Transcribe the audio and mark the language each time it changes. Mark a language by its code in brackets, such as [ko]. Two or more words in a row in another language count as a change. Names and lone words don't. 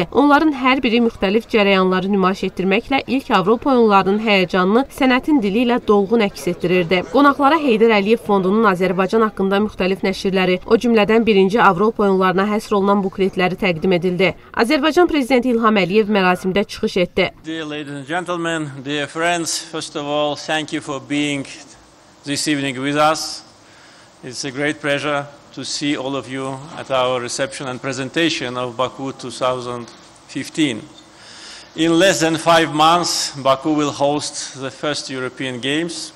[az] Onların hər biri müxtəlif cərəyanları nümayiş etdirməklə ilk Avropa Oyunlarının həyəcanını sənətin dili ilə dolğun əks etdirirdi. Qonaqlara Heydər Əliyev Fondunun Azərbaycan haqqında müxtəlif nəşrləri, o cümlədən 1-ci Avropa Oyunlarına həsr olunan bukletləri təqdim edildi. Azərbaycan Prezidenti İlham Əliyev mərasimdə çıxış etdi. [en] Dear ladies and gentlemen, dear friends, first of all, thank you for being this evening with us. It's a great pleasure to see all of you at our reception and presentation of Baku 2015. In less than 5 months, Baku will host the first European Games.